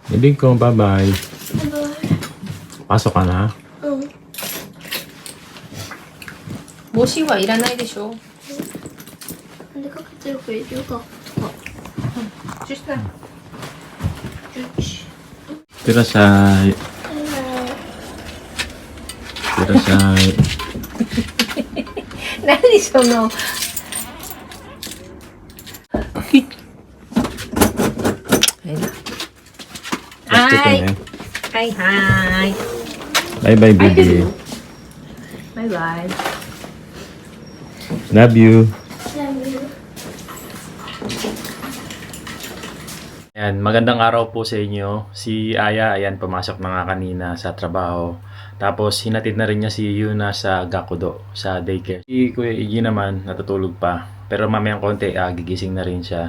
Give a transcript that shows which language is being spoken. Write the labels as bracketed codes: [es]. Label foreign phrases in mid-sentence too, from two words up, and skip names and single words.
[tl] Ibig ko, bye-bye. Pasok ka na. [ja] 帽子はいらないでしょ。なんでかけてるかいるか。そしたら。いってらっしゃい。いってらっしゃい。何その。気をつけてね。はいはい。バイバイ、ベビー。バイバイ。 [en] Love you. [tl] Ayan, magandang araw po sa inyo. Si Aya, ayan, pumasok na nga kanina sa trabaho. Tapos, hinatid na rin niya si Yuna sa Gakudo, sa daycare. Si Kuya Iggy naman, natutulog pa. Pero mamayang konti, gigising na rin siya.